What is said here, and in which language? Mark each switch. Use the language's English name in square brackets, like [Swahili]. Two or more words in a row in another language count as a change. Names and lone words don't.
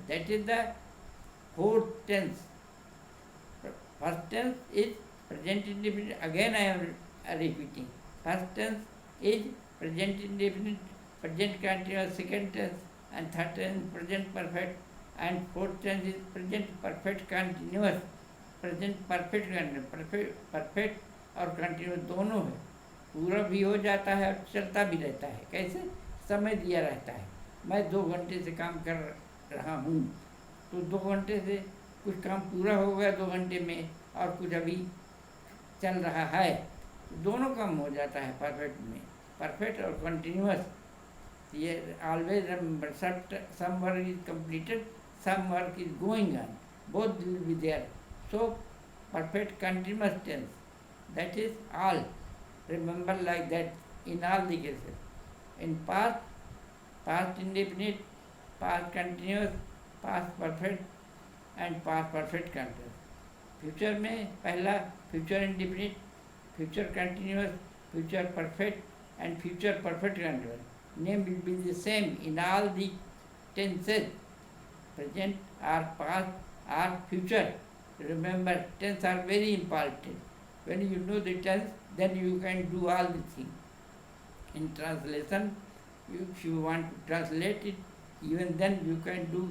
[English] That is the fourth tense. First tense is present indefinite. Again I am repeating. First tense is present indefinite, present continuous, second tense, and third tense present perfect, and fourth tense is present perfect continuous. present perfect [Hindi] और कंटिन्यूस दोनों है, पूरा भी हो जाता है और चलता भी रहता है। कैसे? समय दिया रहता है। मैं 2 घंटे से काम कर रहा हूँ, तो 2 घंटे से कुछ काम पूरा हो गया 2 घंटे में, और कुछ अभी चल रहा है, दोनों काम हो जाता है परफेक्ट में। [English] perfect और continuous, ये always remember, some work is completed, some work is going on, both will be there। So perfect continuous tense, that is all. Remember like that in all the cases. In past, past indefinite, past continuous, past perfect and past perfect continuous. Future [Hindi] में पहला [English] future indefinite, future continuous, future perfect, and future perfect continuous. Name will be the same in all the tenses, present or past or future. Remember, tense are very important. When you know the tense, then you can do all the things. In translation, if you want to translate it, even then you can do.